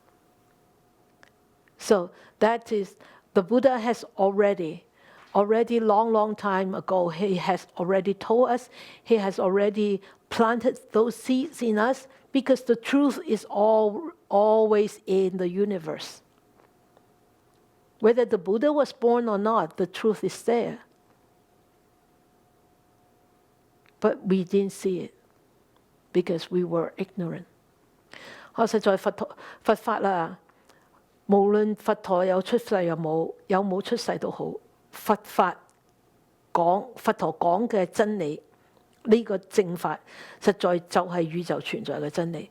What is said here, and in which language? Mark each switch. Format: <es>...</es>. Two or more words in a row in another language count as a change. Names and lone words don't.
<en>So that is, the Buddha has already long time ago, he has already told us, he has already planted those seeds in us, because the truth is always in the universe. Whether the Buddha was born or not, the truth is there. But we didn't see it because we were ignorant.</en> <yue>我實在佛法啦，無論佛陀有出世有冇出世都好，佛陀講嘅真理，呢個正法實在就係宇宙存在嘅真理。</yue>